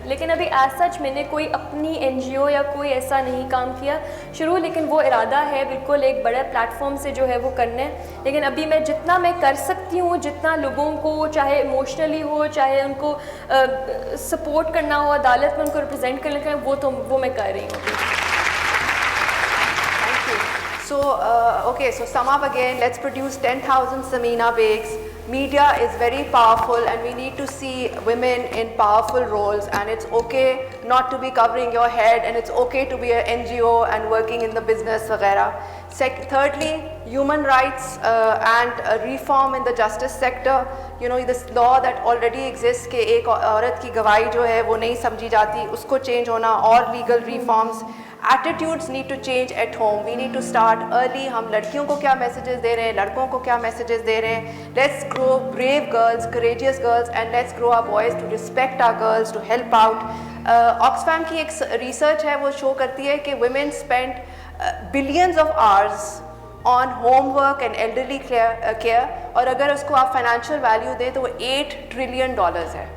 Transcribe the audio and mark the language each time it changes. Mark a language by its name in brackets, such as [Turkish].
[Urdu] لیکن ابھی as such میں نے کوئی اپنی NGO یا کوئی ایسا نہیں کام کیا شروع, لیکن وہ ارادہ ہے بالکل ایک بڑے پلیٹ فارم سے جو ہے وہ کرنا ہے. لیکن ابھی میں جتنا میں کر سکتی ہوں, جتنا لوگوں کو چاہے ایموشنلی ہو, چاہے ان کو سپورٹ کرنا ہو, عدالت میں ان کو ریپرزینٹ کرنے کا, وہ میں کر رہی ہوں. [English] Thank you. So, okay, so sum up again, let's produce 10,000 Samina Begs. Media is very powerful and we need to see women in powerful roles, and it's okay not to be covering your head, and it's okay to be an NGO and working in the business vagera. Thirdly, human rights and reform in the justice sector. You know, this law that already exists [Urdu] کہ ایک عورت کی گواہی جو ہے وہ نہیں سمجھی جاتی, اس کو چینج ہونا, اور [English] legal reforms. Attitudes need to change at home. We need to start early. [Urdu] ہم لڑکیوں کو کیا میسیجز دے رہے ہیں, لڑکوں کو کیا میسیجز دے رہے ہیں. [English] Let's grow brave girls, courageous girls, and let's grow our boys to respect our girls, to help out. [Urdu] Oxfam کی ایک ریسرچ ہے وہ شو کرتی ہے کہ [English] women spend billions of hours on homework and elderly care, [Urdu] اور اگر اس کو آپ فائنینشیل ویلیو دیں تو وہ [English] $8 trillion [Urdu] ہے.